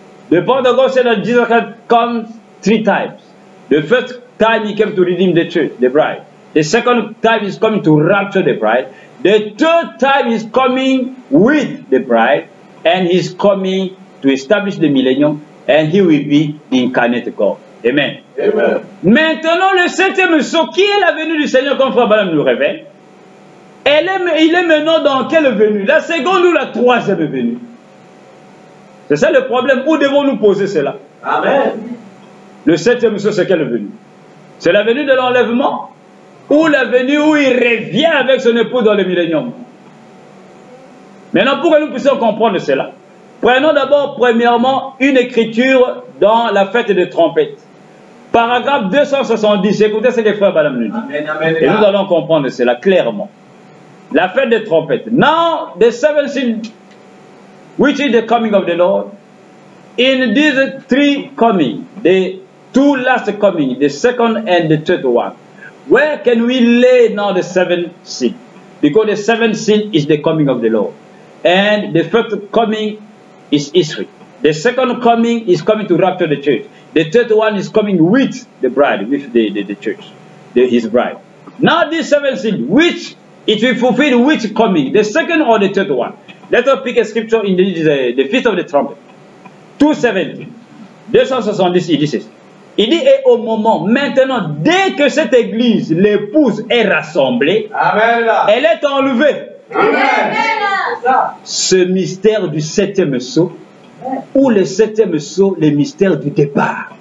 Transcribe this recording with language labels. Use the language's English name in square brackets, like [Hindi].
[English] The Pentecost said that Jesus had come 3 times. The first time he came to redeem the church, the bride. The second time he's coming to rapture the bride. The third time he's coming with the bride. And he's coming to establish the millennium. And he will be the incarnate God. Amen. Amen. [French] Maintenant, le septième saut, qui est la venue du Seigneur, comme Frère Branham nous révèle? Il est maintenant dans quelle venue? La seconde ou la troisième venue? C'est ça le problème. Où devons-nous poser cela? Amen. Le septième saut, c'est quelle venue? C'est la venue de l'enlèvement ou la venue où il revient avec son épouse dans le millénium? Maintenant, pour que nous puissions comprendre cela, prenons d'abord, premièrement, une écriture dans la fête des trompettes. Paragraphe 270. Écoutez ce que les frères Branham nous dit. Amen. Amen. Et nous allons comprendre cela clairement. La fête des trompettes. [English] Now, the seventh seal, which is the coming of the Lord. In these 3 coming, the 2 last coming, the second and the third one, where can we lay now the 7th seal? Because the 7th seal is the coming of the Lord. And the first coming is history. The second coming is coming to rapture the church. The third one is coming with the bride, with the church, his bride. Now this 7th seal, which it will fulfill which coming? The second or the third one? Let us pick a scripture in the Feast of the Trumpet. [French] 270. 270, il dit ceci. Il dit, et au moment, maintenant, dès que cette église, l'épouse est rassemblée, Amen. elle est enlevée. Amen. Ce mystère du 7e sceau, ou le 7e sceau, le mystère du départ.